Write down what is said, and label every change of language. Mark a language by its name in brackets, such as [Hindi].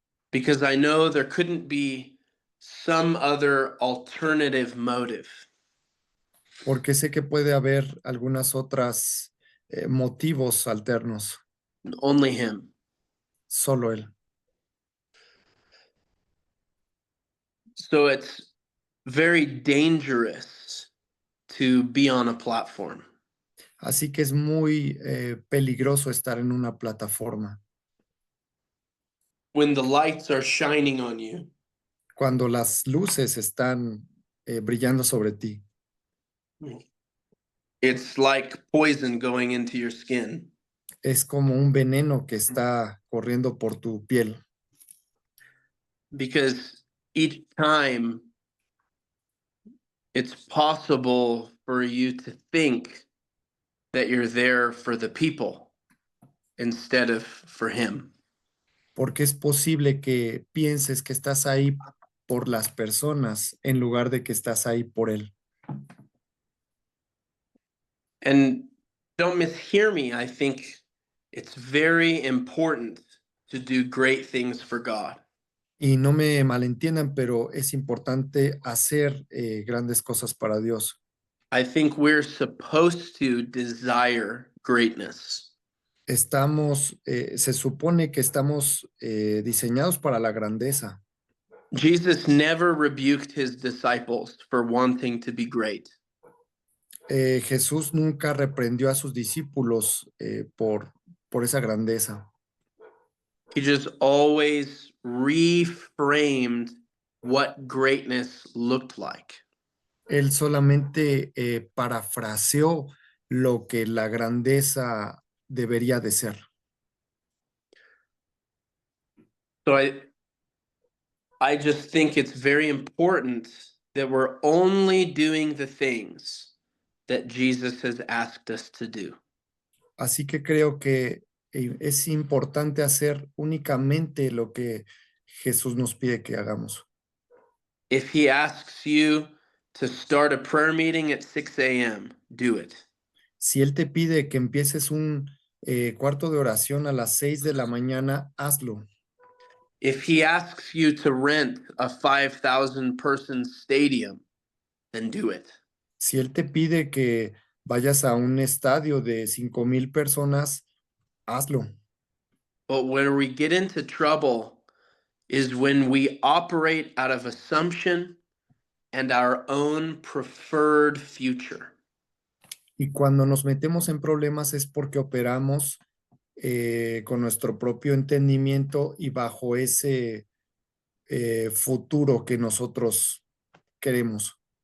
[English] because I know there couldn't be some other alternative motive. [Spanish] porque sé que puede haber algunas otras motivos alternos, [English] Only him. [Spanish] solo él. [English] So it's very dangerous to be on a platform. [Spanish] Así que es muy peligroso estar en una plataforma. [English] When the lights are shining on you, [Spanish] Cuando las luces están brillando sobre ti, [English] it's like poison going into your skin. [Spanish] es como un veneno que está corriendo por tu piel. [English] Because each time it's possible for you to think that you're there for the people instead of for him. [Spanish] Porque es posible que pienses que estás ahí por las personas en lugar de que estás ahí por él. [English] And don't mishear me, I think it's very important to do great things for God. [Spanish] Y no me malentiendan, pero es importante hacer grandes cosas para Dios. [English] I think we're supposed to desire greatness. [Spanish] Se supone que estamos diseñados para la grandeza. [English] Jesus never rebuked his disciples for wanting to be great. [Spanish] Jesús nunca reprendió a sus discípulos por esa grandeza. [English] He just always reframed what greatness looked like. [Spanish] Él solamente parafraseó lo que la grandeza debería de ser. [English] So I just think it's very important that we're only doing the things that Jesus has asked us to do. [Spanish] Así que creo que es importante hacer únicamente lo que Jesús nos pide que hagamos. [English] If he asks you to start a prayer meeting at 6 a.m., do it. [Spanish] Si Él te pide que empieces un cuarto de oración a las 6 de la mañana, hazlo. [English] If he asks you to rent a 5,000 person stadium, then do it. [Spanish] Si Él te pide que vayas a un estadio de 5,000 personas, hazlo. [English] But where we get into trouble is when we operate out of assumption and our own preferred future. [Spanish] Y cuando nos metemos en problemas es porque operamos con nuestro propio entendimiento y bajo ese futuro que nosotros queremos.